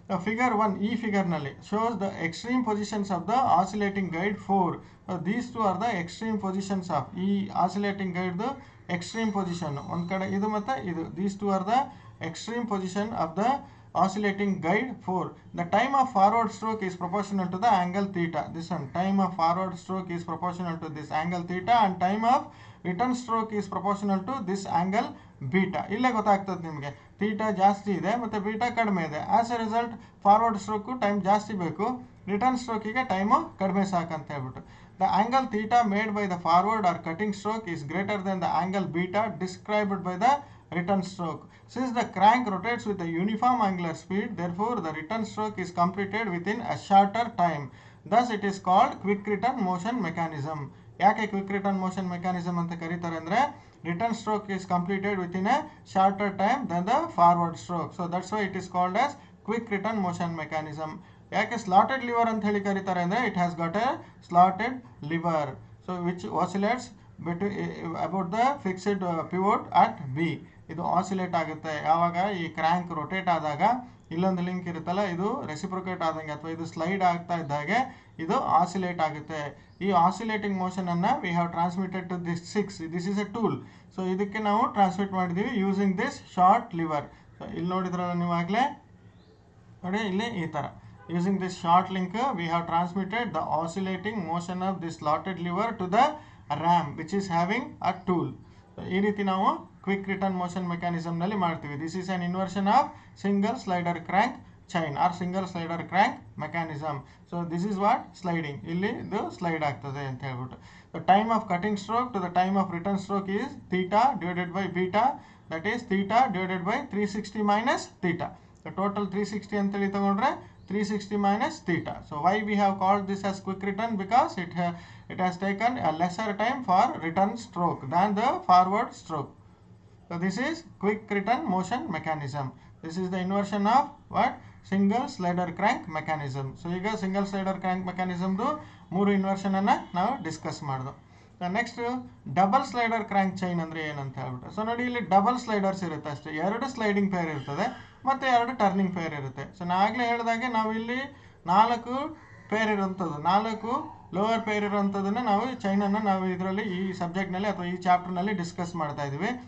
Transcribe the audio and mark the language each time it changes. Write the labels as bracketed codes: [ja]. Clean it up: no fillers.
[en] figure 1 [kn] ಈ ಫಿಗರ್ನಲ್ಲಿ [en] Shows the extreme positions of the oscillating guide 4. These two are the extreme positions of [kn] ಈ oscillating ಗೈಡ್ದು extreme position ಒಂದು ಕಡೆ ಇದು ಮತ್ತು ಇದು. [en] These two are the extreme position of the oscillating guide 4. The time of forward stroke is proportional to the angle theta. This one, time of forward stroke is proportional to this angle theta and time of return stroke is proportional to this angle beta. [kn] ಇಲ್ಲೇ ಗೊತ್ತಾಗ್ತದೆ ನಿಮಗೆ, theta ಜಾಸ್ತಿ ಇದೆ ಮತ್ತು beta ಕಡಿಮೆ ಇದೆ. [en] as a result [kn] forward stroke time ಜಾಸ್ತಿ ಬೇಕು, ರಿಟರ್ನ್ ಸ್ಟ್ರೋಕಿಗೆ ಟೈಮು ಕಡಿಮೆ ಸಾಕಂತ ಹೇಳ್ಬಿಟ್ಟು. [en] The angle theta made by the forward or cutting stroke is greater than the angle beta described by the return stroke. Since the crank rotates with a uniform angular speed, therefore the return stroke is completed within a shorter time. Thus it is called quick return motion mechanism. [kn] ಯಾಕೆ quick return motion mechanism ಅಂತ ಕರೀತಾರೆ ಅಂದರೆ return stroke [en] is completed within a shorter time than the forward stroke. So that's why it is called as quick return motion mechanism. [kn] ಯಾಕೆ slotted liver ಅಂತ ಹೇಳಿ ಕರೀತಾರೆ ಅಂದರೆ [en] It has got a slotted lever, so which oscillates about the fixed pivot at B. [kn] ಇದು oscillate ಆಗುತ್ತೆ ಯಾವಾಗ ಈ crank rotate ಆದಾಗ. ಇಲ್ಲೊಂದು ಲಿಂಕ್ ಇರುತ್ತಲ್ಲ, ಇದು ರೆಸಿಪ್ರೊಕೇಟ್ ಆದಂಗೆ ಅಥವಾ ಇದು ಸ್ಲೈಡ್ ಆಗ್ತಾ ಇದ್ದಾಗೆ ಇದು ಆಸಿಲೇಟ್ ಆಗುತ್ತೆ. ಈ oscillating ಮೋಷನನ್ನು [en] We have transmitted to this 6. This is a tool. [kn] So ಇದಕ್ಕೆ ನಾವು ಟ್ರಾನ್ಸ್ಮಿಟ್ ಮಾಡಿದ್ದೀವಿ [en] Using this short lever. [kn] So ಇಲ್ಲಿ ನೋಡಿದ್ರಲ್ಲ ನೀವಾಗಲೇ ನೋಡಿ, ಇಲ್ಲಿ ಈ ಥರ [en] using this short link we have transmitted the oscillating motion of this slotted lever to the ram which is having a tool. [kn] So ಈ ರೀತಿ ನಾವು ಕ್ವಿಕ್ ರಿಟರ್ನ್ ಮೋಷನ್ ಮೆಕ್ಯಾನಿಸಮ್ನಲ್ಲಿ ಮಾಡ್ತೀವಿ. [en] This is an inversion of single slider crank chain or single slider crank mechanism. So this is what sliding, [kn] ಇಲ್ಲಿ ಇದು slide ಆಗ್ತದೆ ಅಂತ ಹೇಳ್ಬಿಟ್ಟು. [en] The time of cutting stroke to the time of return stroke is theta divided by beta, that is theta divided by 360 minus theta. [kn] Total 360 ಅಂತೇಳಿ ತಗೊಂಡ್ರೆ 360 minus theta. [en] So why we have called this as quick return? Because it has taken a lesser time for return stroke than the forward stroke. So this is quick return motion mechanism. This is the inversion of what? [kn] Single slider crank mechanism. So ಈಗ single slider crank mechanism ದು ಮೂರು inversion ಅನ್ನ ನಾವು discuss ಮಾಡಿದ್ವು. Next double slider crank chain ಅಂದರೆ ಏನಂತ ಹೇಳ್ಬಿಟ್ಟು. So ನೋಡಿ ಇಲ್ಲಿ ಡಬಲ್ ಸ್ಲೈಡರ್ಸ್ ಇರುತ್ತೆ ಅಷ್ಟೇ, 2 ಸ್ಲೈಡಿಂಗ್ ಪೇರ್ ಇರ್ತದೆ ಮತ್ತು 2 ಟರ್ನಿಂಗ್ ಪೇರ್ ಇರುತ್ತೆ. ಸೊ ನಾನು ಆಗಲೇ ಹೇಳಿದಾಗೆ ನಾವು ಇಲ್ಲಿ 4 ಪೇರ್ ಇರೋಂಥದ್ದು, 4 ಲೋವರ್ ಪೇರ್ ಇರೋಂಥದ್ದನ್ನು ನಾವು ಚೈನನ್ನು ನಾವು ಇದರಲ್ಲಿ ಈ ಸಬ್ಜೆಕ್ಟ್ನಲ್ಲಿ ಅಥವಾ ಈ ಚಾಪ್ಟರ್ನಲ್ಲಿ ಡಿಸ್ಕಸ್ ಮಾಡ್ತಾ ಇದ್ದೀವಿ.